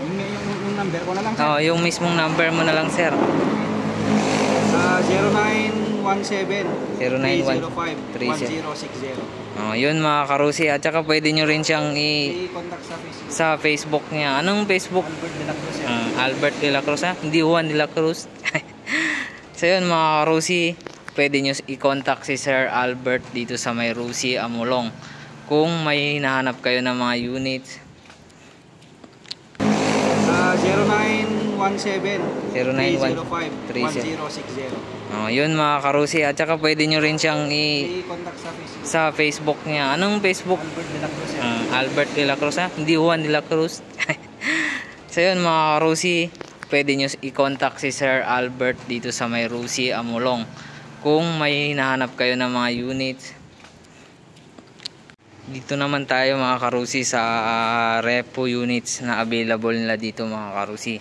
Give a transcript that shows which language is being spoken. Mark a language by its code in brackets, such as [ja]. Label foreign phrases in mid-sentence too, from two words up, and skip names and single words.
[tl] Yung number ko na lang sir. Oh, yung mismong number mo na lang sir. 0917 305 1060. Oh, yun mga karusi. At saka pwede nyo rin siyang i-contact sa Facebook niya. Anong Facebook? Albert de la Cruz. Albert de la Cruz ha? Hindi Juan de la Cruz. So yun mga karusi, pwede nyo i-contact si Sir Albert dito sa may Rusi Amulong kung may hinahanap kayo ng mga units. 0917 305 1060. Oh, yun mga karusi. At saka pwede nyo rin siyang i-contact sa Facebook niya. Anong Facebook? Albert de la Cruz. Albert de la Cruz ha? Hindi Juan de la Cruz. So yun mga karusi, pwede nyo i-contact si Sir Albert dito sa may Rusi, Amulong. Kung may hinahanap kayo ng mga units. Dito naman tayo mga karusi sa [en] repo units [tl] na available nila dito mga karusi.